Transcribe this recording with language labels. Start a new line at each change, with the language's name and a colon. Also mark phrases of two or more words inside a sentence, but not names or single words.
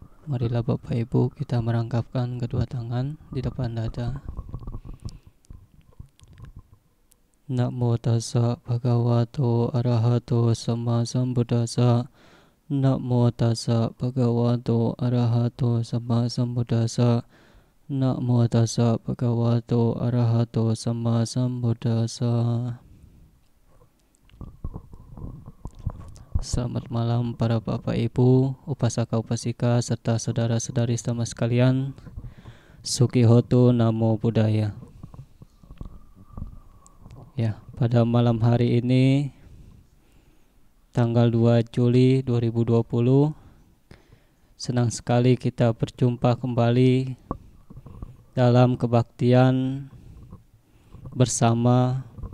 Indonesian: Marilah Bapak Ibu kita merangkapkan kedua tangan di depan dada.
Pali: Namo tassa bhagavato arahato sama sambuddhassa. Namo tassa bhagavato arahato sama sambuddhassa. Namo tassa bhagavato arahato sama sambuddhassa.
Indonesian: Selamat malam para Bapak Ibu, upasaka upasika serta saudara-saudari sama sekalian.
Pali: Sukihotu Namo Buddhaya.
Indonesian: Ya, pada malam hari ini tanggal 2 Juli 2020 senang sekali kita berjumpa kembali dalam kebaktian bersama,